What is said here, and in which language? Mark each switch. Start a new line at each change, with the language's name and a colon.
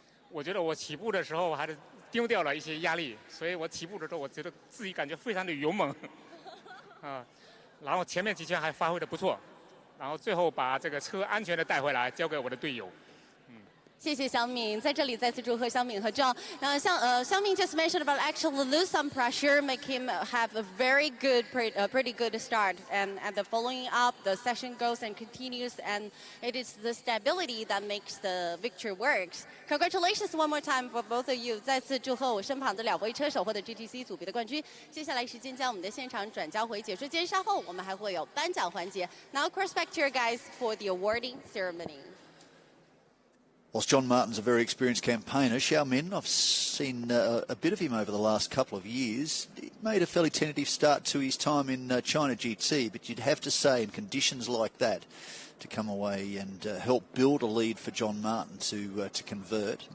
Chinese: 我觉得我起步的时候还是丢掉了一些压力，所以我起步的时候我觉得自己感觉非常的勇猛，然后前面几圈还发挥的不错，然后最后把这个车安全的带回来，交给我的队友。谢谢小敏，在这里再次祝贺小敏和 John。
English: 小敏 just mentioned about actually lose some pressure, make him have a very good, pretty good start, and the following up, the session goes and continues, and it is the stability that makes the victory works. Congratulations one more time for both of you.
Chinese: 再次祝贺我身旁的2位车手获得 GTC 组别的冠军。接下来时间将我们的现场转交回解说间，稍后我们还会有颁奖环节。
English: Now cross back to your guys for the awarding ceremony. Whilst John Martin's a very experienced campaigner, Xiao Min, I've seen a bit of him over the last couple of years. He made a fairly tentative start to his time in China GT, but you'd have to say in conditions like that, to come away and help build a lead for John Martin to convert.